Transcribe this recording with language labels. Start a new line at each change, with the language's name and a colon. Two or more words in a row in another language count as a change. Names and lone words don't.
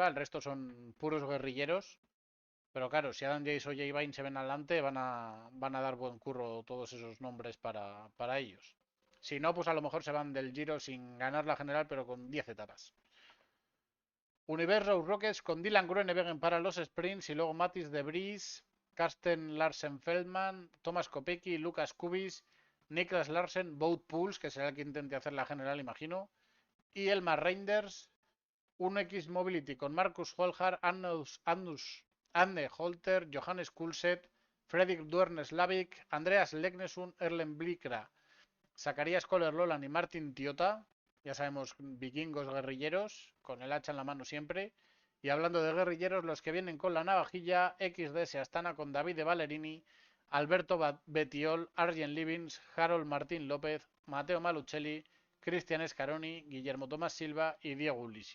Spanish: El resto son puros guerrilleros. Pero claro, si Adam Yates o Jay Vine se ven adelante, van a dar buen curro todos esos nombres para ellos. Si no, pues a lo mejor se van del Giro sin ganar la general, pero con 10 etapas. Universo Rockets con Dylan Groenewegen para los sprints y luego Matis de Vries, Karsten Larsen Feldman, Thomas Kopecky, Lucas Kubis, Niklas Larsen, Boat Pools, que será el que intente hacer la general, imagino, y Elmar Reinders, 1X Mobility con Marcus Holhar, Anne Holter, Johannes Kulset, Fredrik Duernes-Lavik, Andreas Legnesund, Erlen Blikra, Zacarías Kohler-Lolan y Martin Tiota. Ya sabemos, vikingos guerrilleros, con el hacha en la mano siempre. Y hablando de guerrilleros, los que vienen con la navajilla, XDS Astana con David de Valerini, Alberto Betiol, Arjen Livins, Harold Martín López, Mateo Malucelli, Cristian Escaroni, Guillermo Tomás Silva y Diego Ulisi.